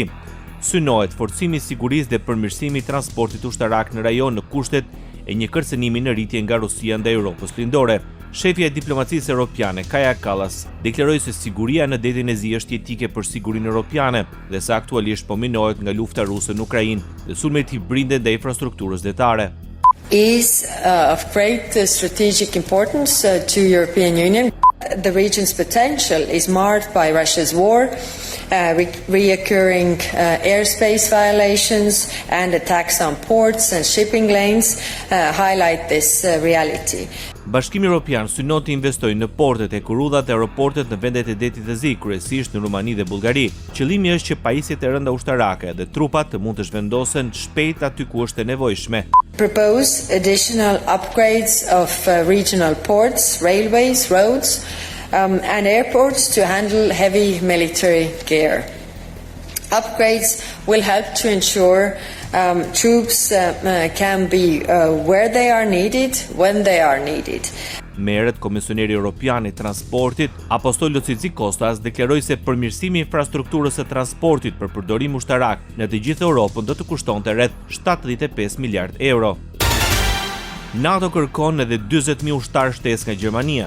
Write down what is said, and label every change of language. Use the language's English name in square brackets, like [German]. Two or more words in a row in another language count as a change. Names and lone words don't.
[Albanian] Synohet forcimi i sigurisë dhe përmirësimi i transportit ushtarak në rajon në kushtet e një kërcënimi në rritje nga Rusia ndaj Europës lindore. Shefja e diplomacisë europiane, Kaja Kallas, deklaroi se siguria në detin e zi është jetike për sigurinë europiane dhe se aktualisht po minohet nga lufta ruse në Ukrainë dhe sulmet hibride ndaj infrastrukturës detare. [English] Is of great strategic importance to European Union. The region's potential is marred by Russia's war, reoccurring airspace violations and attacks on ports and shipping lanes highlight this reality. [Albanian] Bashkimi Evropian synon të investojë në portet e kurudhat e aeroportet në vendet e detit të zi, kryesisht në Rumani dhe Bullgari. Qëllimi është që pajisjet e rënda ushtarake dhe trupat të mund të zhvendosen shpejt aty ku është e nevojshme. [English] Propose additional upgrades of regional ports, railways, roads and airports to handle heavy military gear. Upgrades will help to ensure troops can be where they are needed, when they are needed. [Albanian] Merret Komisioneri Evropian i Transportit, Apostolo Tsikostas, deklaroi se përmirësimi i infrastrukturës së transportit për përdorim ushtarak në të gjithë Europën do të kushtonte rreth 75 miliardë euro. NATO kërkon edhe 40.000 ushtarë shtesë nga Gjermania.